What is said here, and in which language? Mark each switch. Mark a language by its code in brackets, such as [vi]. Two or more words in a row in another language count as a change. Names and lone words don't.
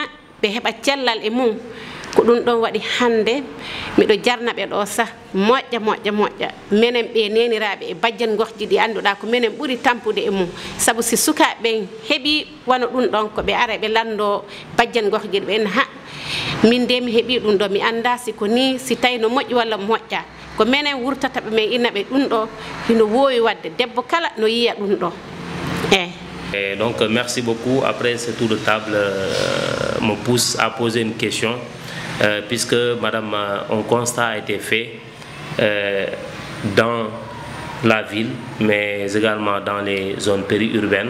[ff] ɓe heɓa cellal e mum ko ɗum ɗon waɗi hande miɗo jarna ɓe ɗo sah moƴƴa moƴƴa moƴƴa minen ɓe neniraɓe e bajjan goxji ɗi anduɗa ko minen ɓuuri tampude e mum saabu si sukaɓe ɓen heeɓi wano ɗum ɗon ko ɓe ara ɓe lando bajjan goxji ɗi ɓen ha min de mi heeɓi ɗum ɗo mi anda si ko ni si tawi no moƴƴi walla moƴƴa ko minen wurtata ɓe men innaɓe ɗum ɗo hino wowi wadde debbo kala no yiya ɗum ɗo [fr] Et donc merci beaucoup. Après ce tour de table me pousse à poser une question puisque madame un constat a été fait dans la ville mais également dans les zones périurbaines.